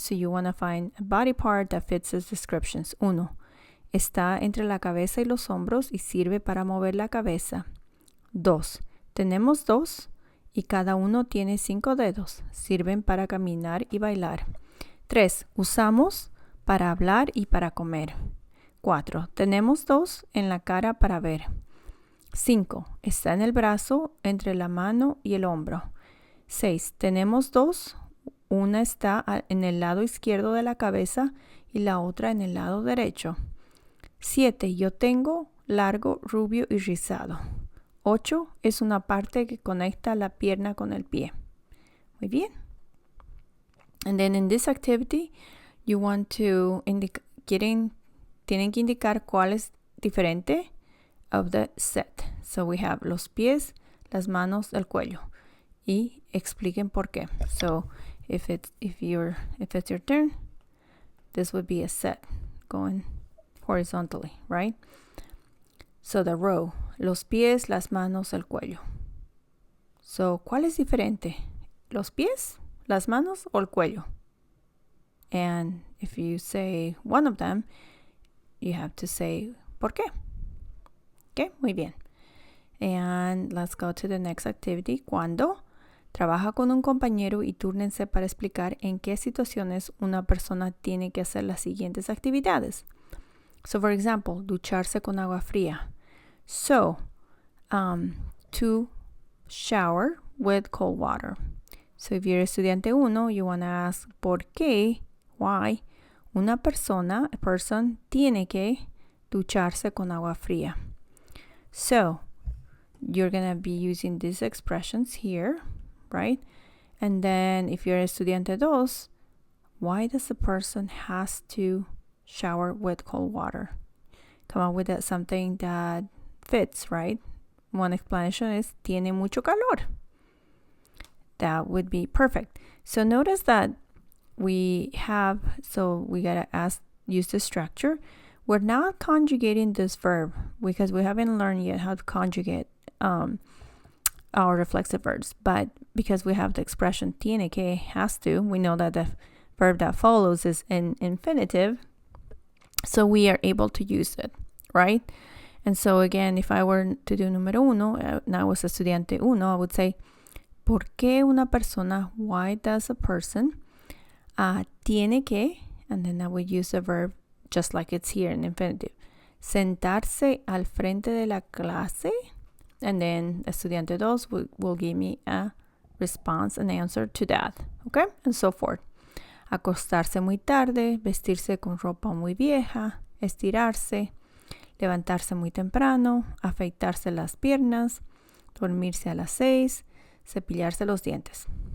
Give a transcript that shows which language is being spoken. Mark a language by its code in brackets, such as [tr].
[en] So you want to find a body part that fits those descriptions. [es] 1. Está entre la cabeza y los hombros y sirve para mover la cabeza. 2. Tenemos 2 y cada uno tiene 5 dedos. Sirven para caminar y bailar. 3. Usamos para hablar y para comer. 4. Tenemos 2 en la cara para ver. 5. Está en el brazo, entre la mano y el hombro. 6. Tenemos 2. Una está en el lado izquierdo de la cabeza y la otra en el lado derecho. 7. Yo tengo largo, rubio y rizado. 8. Es una parte que conecta la pierna con el pie. Muy bien. [en] And then in this activity, you want to [es] tienen que indicar cuál es diferente [en] of the set. So we have [es] los pies, las manos, el cuello. Y expliquen por qué. [en] So if it's your turn, this would be a set going horizontally, right? So the row, [es] los pies, las manos, el cuello. So, ¿cuál es diferente? ¿Los pies, las manos o el cuello? [en] And if you say one of them, you have to say [es] ¿por qué? [en] Okay, [es] muy bien. [en] And let's go to the next activity. [es] ¿Cuándo? Trabaja con un compañero y túrnense para explicar en qué situaciones una persona tiene que hacer las siguientes actividades. [en] So, for example, [es] ducharse con agua fría. [en] So, to shower with cold water. So, if you're estudiante 1, you want to ask [es] ¿por qué? [en] Why? [es] Una persona, [en] a person, [es] tiene que ducharse con agua fría. [en] So, you're going to be using these expressions here, right? And then, if you're estudiante 2, why does the person has to shower with cold water? Come up with something that fits, right? One explanation is [es] tiene mucho calor. [en] That would be perfect. So notice that we gotta use the structure. We're not conjugating this verb because we haven't learned yet how to conjugate our reflexive verbs. But because we have the expression [es] tiene que, [en] has to, we know that the verb that follows is an infinitive. So we are able to use it. right? And so again, if I were to do número uno, and I was estudiante uno, I would say, [es] ¿por qué una persona, [en] why does a person, [es] tiene que, [en] and then I would use the verb just like it's here in infinitive, [es] sentarse al frente de la clase, [en] and then estudiante dos will give me a response, an answer to that, okay? And so forth. [es] Acostarse muy tarde, vestirse con ropa muy vieja, estirarse, levantarse muy temprano, afeitarse las piernas, dormirse a las 6, cepillarse los dientes.